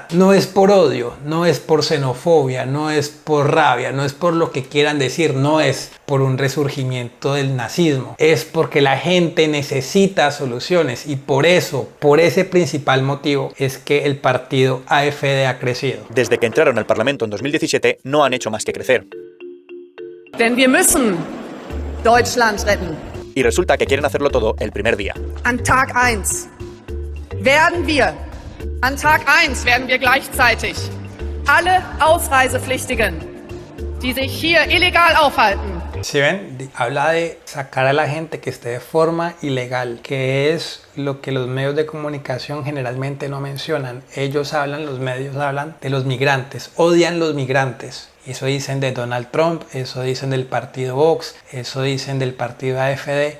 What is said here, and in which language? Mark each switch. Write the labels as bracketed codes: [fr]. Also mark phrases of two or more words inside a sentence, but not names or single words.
[es] No es por odio, no es por xenofobia, no es por rabia, no es por lo que quieran decir, no es por un resurgimiento del nazismo. Es porque la gente necesita soluciones, y por ese principal motivo es que el partido AfD ha crecido. Desde que entraron al Parlamento en 2017 no han hecho más que crecer. [de] Denn wir müssen Deutschland retten. [es] Y resulta que quieren hacerlo todo el primer día. [de] An Tag 1 werden wir gleichzeitig alle Ausreisepflichtigen, die sich hier illegal aufhalten. [es] ¿Sí ven? Habla de sacar a la gente que esté de forma ilegal, que es lo que los medios de comunicación generalmente no mencionan. Los medios hablan de los migrantes, odian los migrantes. Eso dicen de Donald Trump, eso dicen del partido Vox, eso dicen del partido AfD.